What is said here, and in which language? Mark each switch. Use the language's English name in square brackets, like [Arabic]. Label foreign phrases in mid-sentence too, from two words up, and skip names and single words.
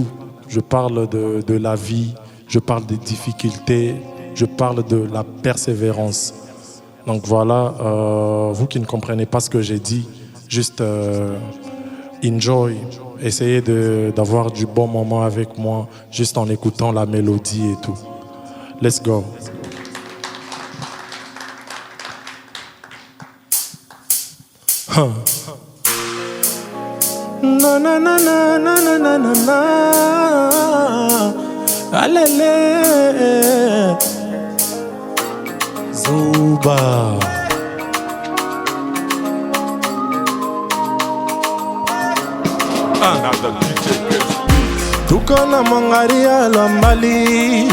[French] Je parle de la vie, je parle des difficultés, je parle de la persévérance. Donc voilà, vous qui ne comprenez pas ce que j'ai dit, juste enjoy, essayez d'avoir du bon moment avec moi, juste en écoutant la mélodie et tout. [English] Let's go. Huh. Na na na na na na na na na. Alele. Zuba. [Swahili] Tuko na mangaria lambali.